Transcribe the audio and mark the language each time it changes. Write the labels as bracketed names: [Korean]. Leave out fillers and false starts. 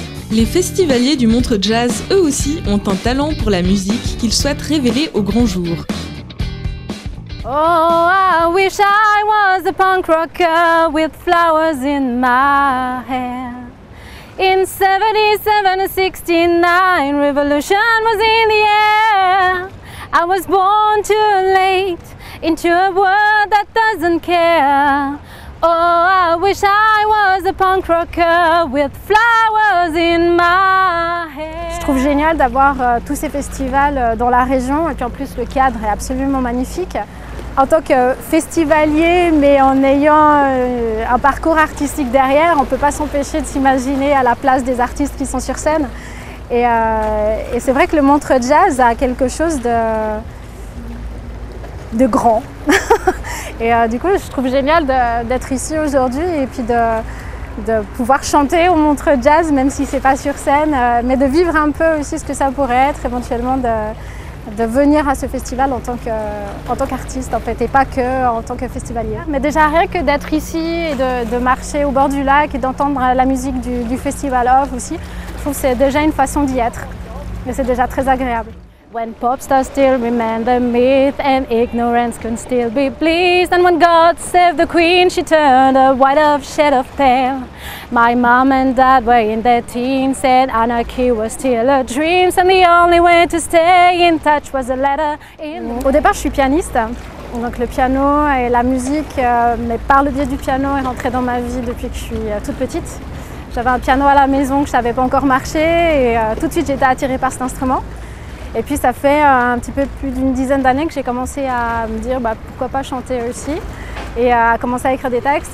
[French] Les festivaliers du Montreux Jazz, eux aussi, ont un talent pour la musique qu'ils souhaitent révéler au grand jour. [English] Oh, I wish I was a punk rocker with flowers in my hair. In 77 and 69, revolution was in the air. I was born too late into a world that doesn't care. Oh, I wish I was a punk rocker with flowers in my hair. [French] Je trouve génial d'avoir tous ces festivals dans la région et puis en plus le cadre est absolument magnifique. En tant que festivalier, mais en ayant un parcours artistique derrière, on ne peut pas s'empêcher de s'imaginer à la place des artistes qui sont sur scène. Et c'est vrai que le Montreux Jazz a quelque chose de grand. Et du coup, je trouve génial d'être ici aujourd'hui et puis de pouvoir chanter au Montreux Jazz, même si ce n'est pas sur scène, mais de vivre un peu aussi ce que ça pourrait être, éventuellement de venir à ce festival en tant qu'artiste en fait, et pas que en tant que festivalier. Mais déjà rien que d'être ici et de marcher au bord du lac et d'entendre la musique du Festival Off aussi, je trouve que c'est déjà une façon d'y être. Et c'est déjà très agréable. [English] When pop stars still remember myth and ignorance can still be pleased, and when God saved the queen, she turned a white of shade of pale. My mom and dad were in their teens, said anarchy was still a dream, and the only way to stay in touch was a letter in. [French] Au départ, je suis pianiste, donc le piano et la musique, mais par le biais du piano, est rentré dans ma vie depuis que je suis toute petite. J'avais un piano à la maison que je ne savais pas encore marcher et tout de suite j'ai été attirée par cet instrument. Et puis ça fait un petit peu plus d'une dizaine d'années que j'ai commencé à me dire pourquoi pas chanter aussi et à commencer à écrire des textes.